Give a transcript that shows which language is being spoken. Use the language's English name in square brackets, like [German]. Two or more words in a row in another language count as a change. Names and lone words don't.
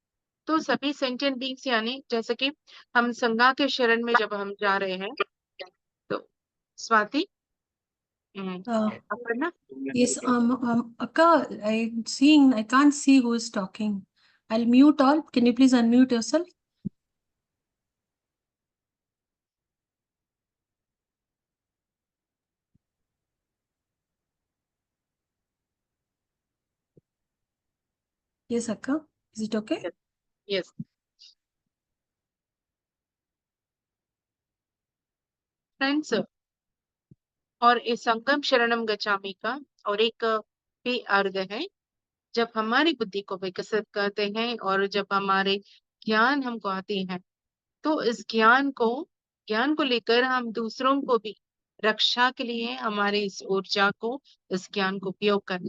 [Hindi] तो सभी [English] sentient beings [Hindi] यानी जैसे कि हम संज्ञा के शरण में जब हम जा रहे हैं, तो स्वाति Uh, [English] अपर्णा, yes, Akka, I'm seeing, I can't see who is talking. I'll mute all. Can you please unmute yourself? Yes, Akka. Is it okay? yes friends, [Hindi] और इस [Pali] संगम शरणम गच्छामि [Hindi] का और एक भी अर्थ है, जब हमारी बुद्धि को विकसित करते हैं और जब हमारे ज्ञान हमको आते हैं, तो इस ज्ञान को लेकर हम दूसरों को भी रक्षा के लिए हमारे इस ऊर्जा को, इस ज्ञान को उपयोग करें।